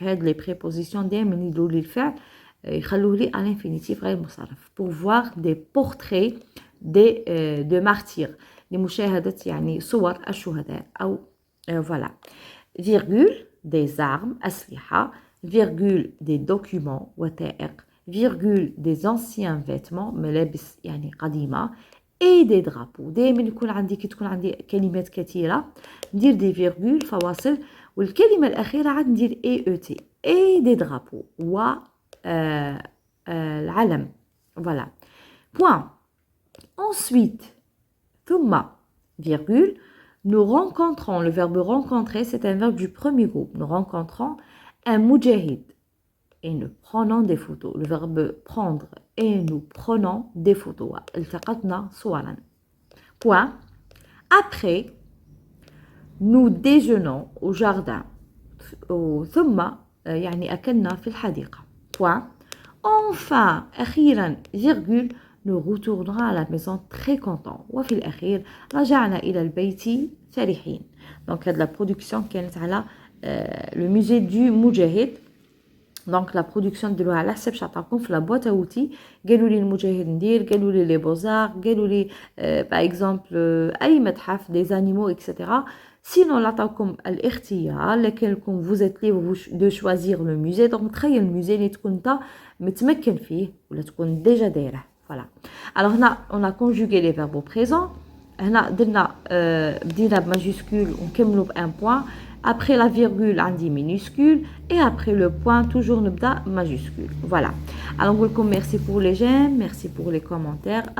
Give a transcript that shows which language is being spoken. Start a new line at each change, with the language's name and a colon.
French: Les prépositions
Arabic: دائما يدلوا لي الفعل يخلوه لي
French: à l'infinitif
Arabic: غير مصرف.
French: Pour voir des portraits de martyrs.
Arabic: لمشاهدة يعني صور الشهداء أو voilà.
French: Virgule des armes أسلحة. Virgule des documents وثائق. Virgule des anciens vêtements
Arabic: ملابس يعني قديمة
French: et des drapeaux.
Arabic: دائما يكون عندي كي تكون عندي كلمات كثيرة ندير دي فيرغول فواصل والكلمة الأخيرة عاد ندير
French: et des drapeaux
Arabic: و العلم.
French: Voilà. Point. Ensuite, ثم, virgule, nous rencontrons, le verbe rencontrer, c'est un verbe du premier groupe. Nous rencontrons un mujahid et nous prenons des photos. Le verbe prendre et nous prenons des photos.
Arabic: التقطنا صورا. Point.
French: Après, nous déjeunons au jardin.
Arabic: ثم يعني أكلنا في الحديقة.
French: Point. Enfin, أخيرا, virgule, nous retournerons à la maison très contents.
Arabic: وفي الأخير رجعنا إلى البيت فرحين.
French: Donc, il y a de la production qui est على le musée du Moudjahid. Donc, la production de
Arabic: على حسب شعطاكم في
French: la boîte à outils.
Arabic: قالوا لي المجاهد ندير, قالوا لي les beaux-arts, قالوا لي par exemple أي متحف,
French: des animaux, etc. Sinon,
Arabic: لعطاكم الاختيار لكنكم
French: vous êtes libre de choisir le musée.
Arabic: Donc, تخيل المmusée اللي تكون انت متمكن فيه ولا تكون déjà دايره.
French: Voilà. Alors, on a conjugué les verbes au présent.
Arabic: هنا درنا بدينا بماجيسكول ونكملوا بان بوان.
French: Après la virgule, on dit minuscule. Et après le point, toujours نبدا majuscule. Voilà. Alors,
Arabic: نقول لكم
French: merci pour les j'aime, merci pour les commentaires.